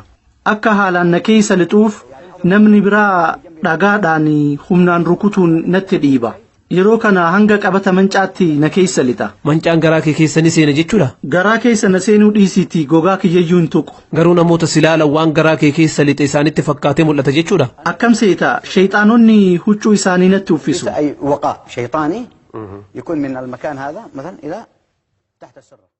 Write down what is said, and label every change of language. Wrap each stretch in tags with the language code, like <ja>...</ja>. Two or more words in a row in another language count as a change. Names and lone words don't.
<om>Akka haalaan na keessa lixuuf namni biraa dhagaadhaan humnaan rukutuun natti dhiiba. Yeroo kana hanga qabata mancaatti na keessa lixa. Mancaan garaa kee keessa ni seena jechuudha? Garaa keessa na seenuu dhiisiiti gogaa kiyyayyuu hin tuqu. Garuu namoota silaalan waan garaa kee keessa lixe isaanitti fakkaatee mul'ata jechuudha? Akkam seeta shayxaanonni huccuu isaanii natti uffisu.</om> <ar>وقع شيطاني يكون من المكان هذا مثلا إلى تحت السرة.</ar>